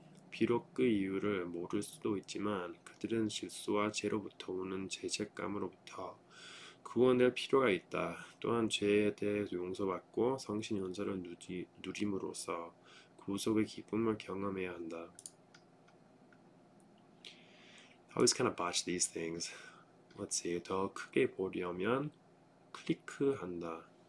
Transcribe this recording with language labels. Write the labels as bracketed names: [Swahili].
[Korean] 비록 그 이유를 모를 수도 있지만 그들은 실수와 죄로부터 오는 죄책감으로부터 구원될 필요가 있다. 또한 죄에 대해 용서받고 성신 연설을 누림으로써 구속의 기쁨을 경험해야 한다. [English] I always kind of botch these things. Let's see. [Korean] 더 크게 보려면 클릭한다.